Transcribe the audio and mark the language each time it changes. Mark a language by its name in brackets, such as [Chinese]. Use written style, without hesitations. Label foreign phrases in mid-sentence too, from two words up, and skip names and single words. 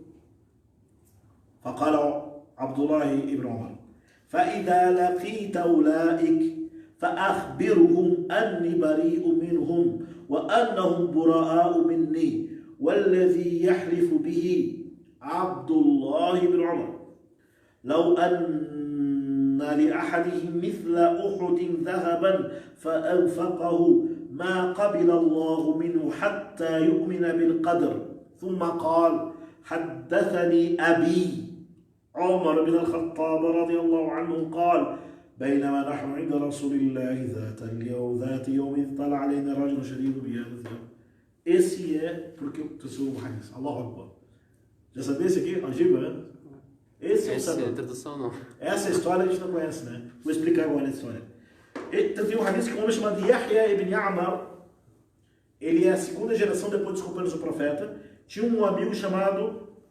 [Arabic] فقال عبد الله بن عمر فإذا لقيت أولئك فأخبرهم أني بريء منهم وأنهم براء مني والذي يحلف به عبد الله بن عمر لو أن لأحدهم مثل أحد ذهبا فأنفقه ما قبل الله منه حتى يؤمن بالقدر. ثم قال حدثني أبي عمر بن الخطاب رضي الله عنه قال بينما نحن عند رسول الله ذات يوم إذ طلع علينا رجل شديد بياض الثياب. [Portuguese] Esse é porque o tesouro hadith. [Arabic] الله أكبر. [Portuguese] Já sabia esse aqui? Agiba, né? Esse é o sabor. Essa tradução não. Essa história a gente não conhece, né? Vou explicar agora a história. Tem um hadith que um homem chamado Yahya ibn Ya'mar, ele é a segunda geração depois dos companheiros do profeta, tinha um amigo chamado...